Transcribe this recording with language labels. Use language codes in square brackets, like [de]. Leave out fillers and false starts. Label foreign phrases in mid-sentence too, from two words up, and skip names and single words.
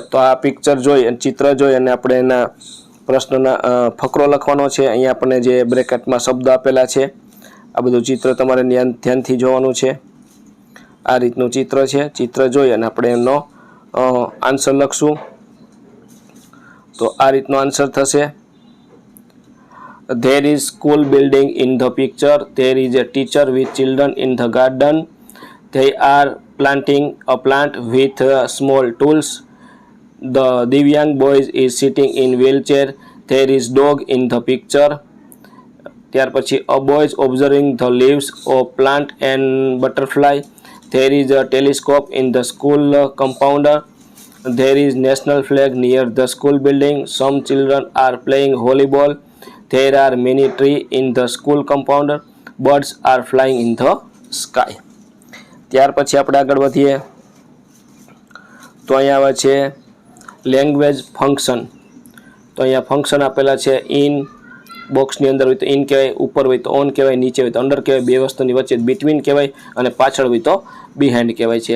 [gu] તો આ પિક્ચર જોઈ અને ચિત્ર જોઈ અને આપણે એના પ્રશ્નના ફકરો લખવાનો છે. અહીંયા આપણને જે બ્રેકેટમાં શબ્દ આપેલા છે આ બધું ચિત્ર તમારે ધ્યાનથી જોવાનું છે. આ રીતનું ચિત્ર છે, ચિત્ર જોઈ અને આપણે એનો આન્સર લખશું. તો આ રીતનો આન્સર થશે [en] there is school building in the picture, there is a teacher with children in the garden, they are planting a plant with small tools, the Divyang boy is sitting in wheelchair, there is dog in the picture. [gu] ત્યાર પછી [en] a boy is observing the leaves of plant and butterfly, there is a telescope in the school compounder, there is national flag near the school building, some children are playing volleyball, there are many trees in the school compounder, birds are flying in the sky. [gu] ત્યાર પછી આપણે આગળ વધીએ તો અહીંયા આવે છે [en] language function. [gu] તો અહીંયા ફંક્શન આપેલા છે ઇન, બોક્સની અંદર હોય તો ઇન કહેવાય, ઉપર હોય તો ઓન કહેવાય, નીચે હોય તો અંડર કહેવાય, બે વસ્તુની વચ્ચે બિટવીન કહેવાય અને પાછળ હોય તો બિહાઇન્ડ કહેવાય છે.